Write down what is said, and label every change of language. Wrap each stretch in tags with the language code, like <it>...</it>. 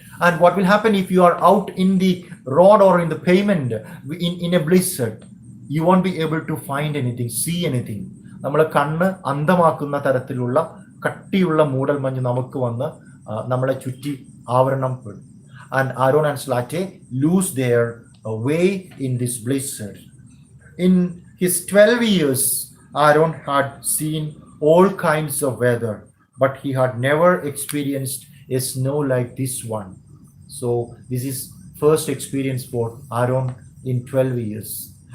<en>And what will happen if you are out in the road or in the pavement in a blizzard? You won't be able to find anything, see anything.</en> <ml>നമ്മളെ കണ്ണ് അന്ധമാക്കുന്ന തരത്തിലുള്ള കട്ടിയുള്ള മൂടൽമഞ്ഞ് നമുക്ക് വന്ന് നമ്മളെ ചുറ്റി ആവരണം പെടും.</ml> <en>And Arun and Zlateh lose their away in this blizzard. In his 12 years, Aaron had seen all kinds of weather, but he had never experienced a snow like this one. So this is first experience for Aaron in 12 years.</en>